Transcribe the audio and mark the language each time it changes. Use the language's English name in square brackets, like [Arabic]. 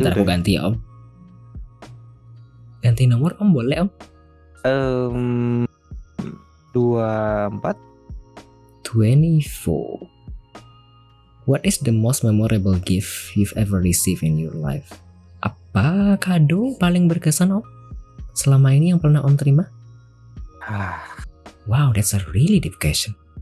[Indonesian] Bentar aku udah. ganti ya om. Ganti nomor om, boleh om? 24. 24. [English] What is the most memorable gift you've ever received in your life? [Indonesian] Apa kado paling berkesan om selama ini yang pernah om terima? [English] Wow, that's a really deep question.